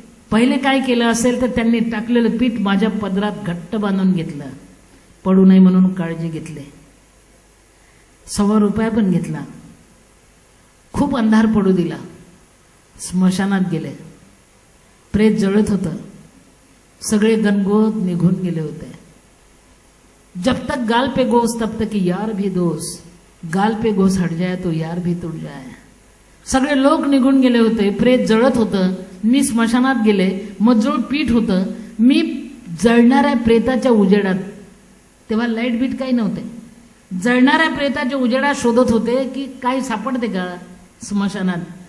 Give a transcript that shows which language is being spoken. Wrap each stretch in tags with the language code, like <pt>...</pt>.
<mr>पहिले काय केलं असेल तर त्यांनी टाकलेलं पीठ माझ्या पदरात घट्ट बांधून घेतलं. पडू नये म्हणून काळजी घेतली. 100 रुपया पण घेतला. खूप अंधार पडू दिला. स्मशानात गेले. प्रेत जळत होतं. सगळे गणगोत निघून गेले होते.</mr> <hi>जब तक गाल पे गोस तब तक यार भी दोस्त, गाल पे गोस हट जाए तो यार भी तुट जाए.</hi> <mr>सगळे लोक निघून गेले होते. प्रेत जळत होतं. मी स्मशानात गेले. मजूळ पीठ होतं. मी जळणाऱ्या प्रेताच्या उजेडात, तेव्हा लाईट बीट काही नव्हते, जळणाऱ्या प्रेताच्या उजेडात शोधत होते की काही सापडते का स्मशानात.</mr>